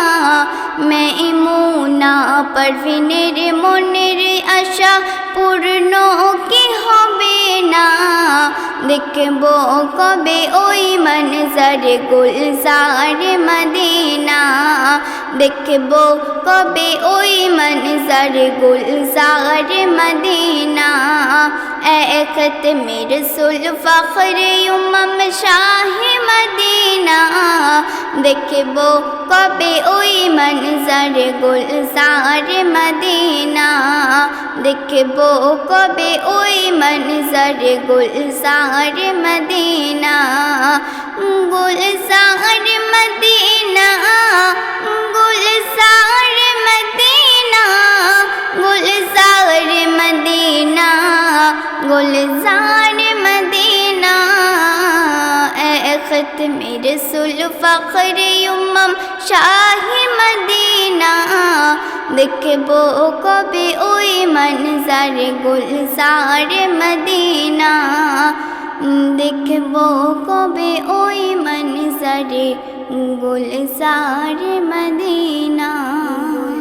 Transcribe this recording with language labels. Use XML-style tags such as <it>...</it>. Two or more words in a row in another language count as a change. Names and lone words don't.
<bn>মেমুনা পারভিনের মনের আশা পূর্ণ কি হবে না দেখব কবে ওই</bn> <ur>منظرِ گلزارِ مدینہ</ur> <bn>দেখব কবে ওই</bn> <ur>منظرِ گلزارِ مدینہ ختم رسول فخر امم شاہِ مدینہ</ur> <bn>দেখব কবে ওই</bn> <ur>منظرِ گلزارِ مدینہ</ur> <bn>দেখব কবে ওই</bn> <ur>منظرِ گلزارِ مدینہ</ur> <bn>গুলজার মদিনা গুলজার মদিনা গুলজার মদিনা গুলজার মদিনা</bn> <ur>ختم رسول فخر امم شاہِ مدینہ</ur> <bn>দেখব কবে ওই</bn> <ur>منظرِ گلزارِ مدینہ</ur> <bn>দেখব কবে ওই</bn> <ur>منظرِ گلزارِ مدینہ.</ur>